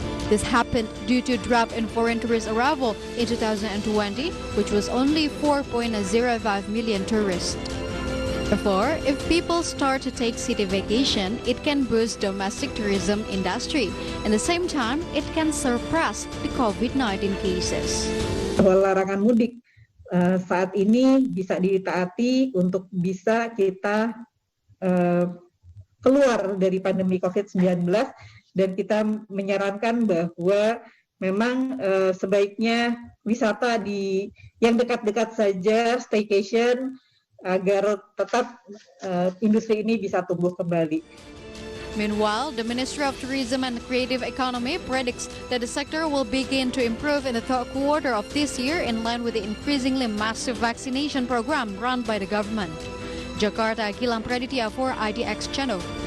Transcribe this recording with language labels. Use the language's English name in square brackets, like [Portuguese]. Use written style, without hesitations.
[English] This happened due to a drop in foreign tourist arrival in 2020, which was only 4.05 million tourists. Therefore, if people start to take city vacation, it can boost domestic tourism industry. At the same time, it can suppress the COVID-19 cases. [Indonesian] Larangan mudik saat ini bisa ditaati untuk bisa kita keluar dari pandemi COVID-19, dan kita menyarankan bahwa memang sebaiknya wisata di yang dekat-dekat saja, staycation, agar tetap industri ini bisa tumbuh kembali. [English] Meanwhile, the Ministry of Tourism and Creative Economy predicts that the sector will begin to improve in the third quarter of this year in line with the increasingly massive vaccination program run by the government. Jakarta, Gilang Praditya for IDX Channel.